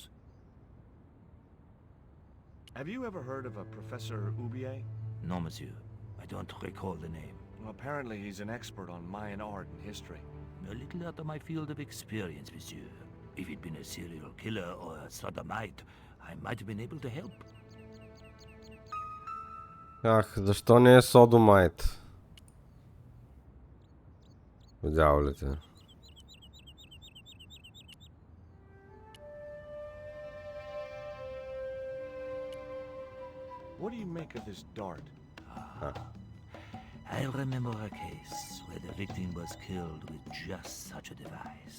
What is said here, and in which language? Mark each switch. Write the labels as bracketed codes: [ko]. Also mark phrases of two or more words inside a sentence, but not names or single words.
[en] Have you ever heard of a Professor Oubier? No, monsieur. I don't recall the name. Well, apparently he's an expert on Mayan art and history. A little out of my field of experience, monsieur. If he'd been a serial killer or a sodomite, I might have been able to help. [bg] Ах, защо не е содомайт? Дяволите. [en] What do you make of this dart? I remember a case where the victim was killed with just such a device.